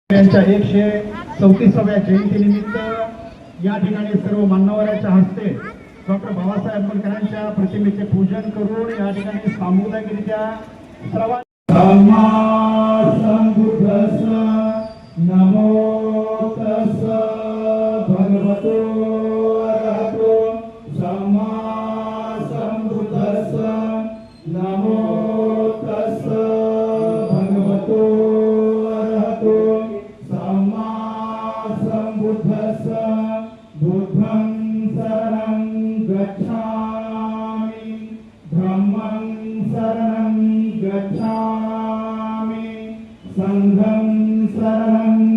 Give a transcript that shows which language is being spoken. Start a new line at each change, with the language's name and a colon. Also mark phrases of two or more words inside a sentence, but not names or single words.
Marathi: यांच्या 134व्या जयंतीनिमित्त या ठिकाणी सर्व मान्यवरांच्या हस्ते डॉक्टर बाबासाहेब आंबेडकरांच्या प्रतिमेचे पूजन करून या ठिकाणी सामुदायिकरित्या
Pali: नमो तस् भगवतो अरहतो सम्मा सम्बुद्धस्स नमो तस् भगवतो अरहतो सम्मा सम्बुद्धस्स बुद्धं शरणं गच्छामि धम्मं शरणं गच्छामि संघं शरणं